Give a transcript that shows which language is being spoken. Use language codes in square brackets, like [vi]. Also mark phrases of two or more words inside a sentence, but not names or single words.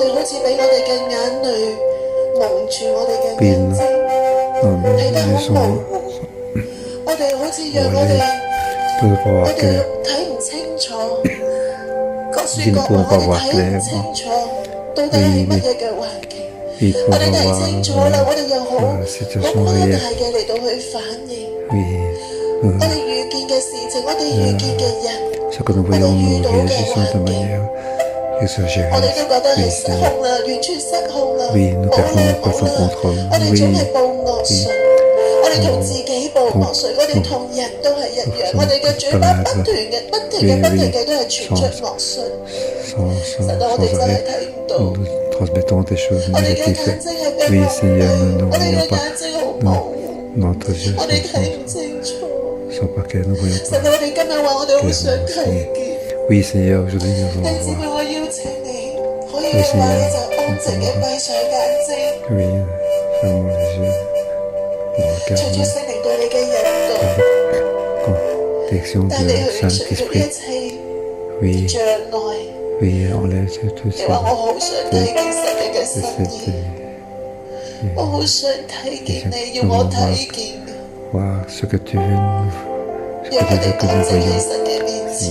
[fr] Oui, nous sommes nous ne pouvons pas voir clair. Nous ne pouvons pas voir clairement. Oui, pour voir la situation réelle. Oui, [yue] 我哋遇見嘅事情，我哋遇見嘅人， [fr] ce que nous [yue] 我 [fr] voyons [yue] 哋遇 [fr] nous [yue] 到嘅 [fr] réagissons de [yue] 環境， [fr] manière qui se [yue] 我 [fr] gère. [yue] 哋都覺得係 [fr] Oui, [yue] 失 [fr] Seigneur. [yue] 控啦，完全失控啦， [fr] Oui, nous [yue] 冇 [fr] perdons [yue] 啦 [fr] perdons [yue] 冇啦， [fr] contrôle. [yue] 我哋總係 [fr] Oui, [yue] 報惡信，我哋同自己報惡信，我哋同人都係一樣，我哋嘅嘴巴不斷嘅都係傳出惡信， [fr] sans [yue] 神啊，我哋真係 [fr] arrêt, [yue] 睇唔到， [fr] nous transmettons des choses [yue] 我哋嘅 [fr] négatives. [yue] 眼睛係 [fr] Oui, [yue] 被蒙 [fr] Seigneur, nous [yue] 蔽， [fr] ne [yue] 我哋嘅 [fr] voyons pas. [yue] 眼睛好模糊， [fr] Notre yeux [yue] 我哋睇唔清楚。 [fr] sont pas clairs, nous ne voyons [yue] 神啊， [fr] pas. [yue] 我哋今日話我哋好想睇見。 [fr] Oui, Seigneur, aujourd'hui nous [yue] 弟兄 [fr] allons [yue] 姊妹， [fr] voir. [yue] 我邀請你，可以嘅話你就安靜嘅閉上眼睛， [fr] Oui, fermons les yeux. Nous [yue] 隨住 [fr] regardons [yue] 聖靈對你嘅引導， [fr] direction [yue] 帶 [fr] de [yue] 你去除咗一 [fr] Saint-Esprit. [yue] 切 [fr] Oui, [yue] 障礙。 [fr] oui, enlève tout [yue] 你話我 [fr] ça. [yue] 好想睇見神你嘅心 [fr] Cette, [yue] 意，我好想睇見你，要我睇見， [fr] voir ce que tu veux nous, ce [yue] 讓 [fr] que [yue] 我 [fr] tu [yue] 哋 [fr] veux que [yue] 安 [fr] nous [yue] 靜喺 [fr] voyions. [yue] 神嘅面前。